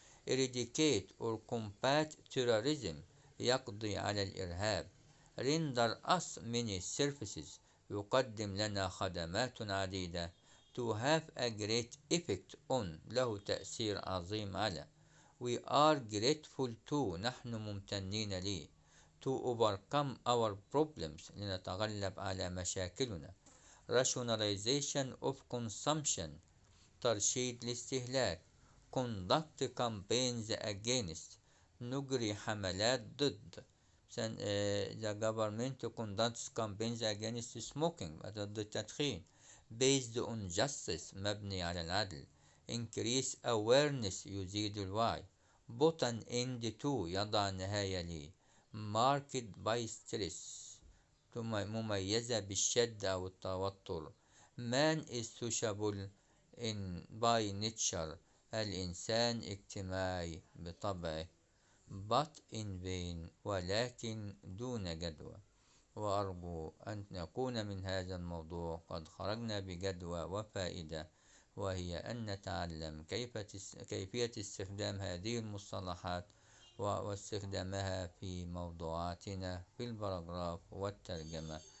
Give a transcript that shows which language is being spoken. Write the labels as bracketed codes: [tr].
[en] eradicate or combat terrorism [ar] يقضي على الإرهاب [en] render us many services [ar] يقدم لنا خدمات عديدة [en] to have a great effect on [ar] له تأثير عظيم على [en] we are grateful to [ar] نحن ممتنين لي [en] to overcome our problems [ar] لنتغلب على مشاكلنا [en] rationalization of consumption [ar] ترشيد الاستهلاك [en] conduct campaigns against [ar] نجري حملات ضد [en] the government conducts campaigns against smoking [ar] ضد التدخين [en] based on justice [ar] مبني على العدل. [en] increase awareness [ar] يزيد الوعي. [en] put an end to [ar] يضع نهاية ل. [en] marked by stress [ar] مميزة بالشد أو التوتر. [en] man is sociable in by nature [ar] الإنسان اجتماعي بطبعه. [en] but in vain [ar] ولكن دون جدوى. وأرجو أن نكون من هذا الموضوع قد خرجنا بجدوى وفائدة، وهي أن نتعلم كيفية استخدام هذه المصطلحات واستخدامها في موضوعاتنا في البراجراف والترجمة.